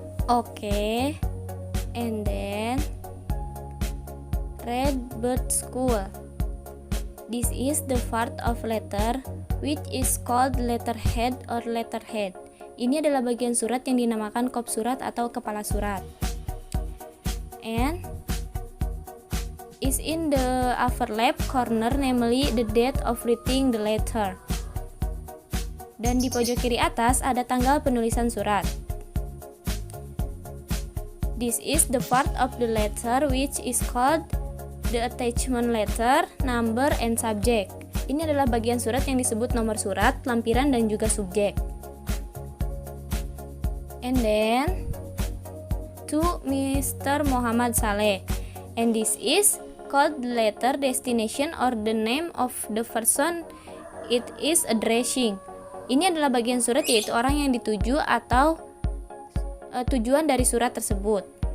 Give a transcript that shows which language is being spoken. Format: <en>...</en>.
<en>Okay, and then Redbird School. This is the part of letter which is called letterhead or letterhead.</en> <id>Ini adalah bagian surat yang dinamakan kop surat atau kepala surat.</id> <en>And is in the upper left corner, namely the date of writing the letter.</en> <id>Dan di pojok kiri atas ada tanggal penulisan surat.</id> <en>This is the part of the letter which is called the attachment letter, number, and subject.</en> <id>Ini adalah bagian surat yang disebut nomor surat, lampiran, dan juga subjek.</id> <en>And then to Mr. Muhammad Saleh. And this is called letter destination or the name of the person it is addressing.</en> <id>Ini adalah bagian surat yaitu orang yang dituju atau tujuan dari surat tersebut.</id>